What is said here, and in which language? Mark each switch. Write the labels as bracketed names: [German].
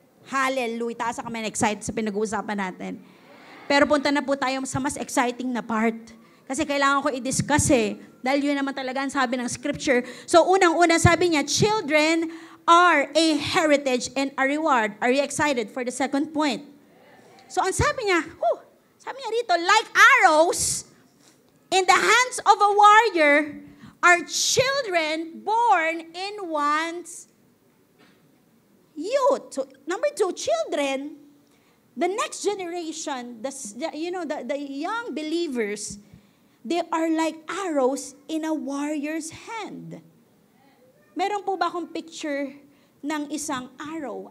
[Filipino] Hallelujah. Taas ang kamay, excited sa pinag-uusapan natin. Pero punta na po tayo sa mas exciting na part. Kasi kailangan ko i-discuss dahil yun naman talaga ang sabi ng scripture. [English] So [Filipino] unang-una sabi niya, [English] children are a heritage and a reward. Are you excited for the second point? [Filipino] So ang sabi niya rito, [English] like arrows in the hands of a warrior are children born in one's youth. So number 2, children, the next generation, the young believers, they are like arrows in a warrior's hand. [Filipino] Meron po ba akong picture ng isang arrow?